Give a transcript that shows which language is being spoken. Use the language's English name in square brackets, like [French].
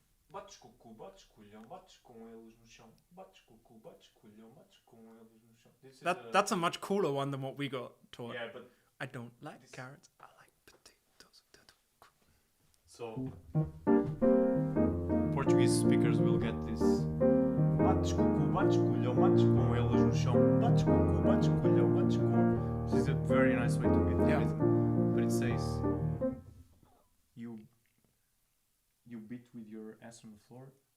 [Portuguese] Bates cucu, bates culhão, bates com eles no chão. Bates cucu, bates culhão, bates com eles no chão. [English] This is That's a much cooler one than what we got taught. Yeah, but I don't like carrots. I like potatoes. so Portuguese speakers will get this. [Portuguese] Bates cucu, bates culhão, bates com eles no chão. Bates cucu, bates culhão, bates com. [English] This is a very nice way to hit the Yeah. rhythm. But it says you beat with your ass on the floor.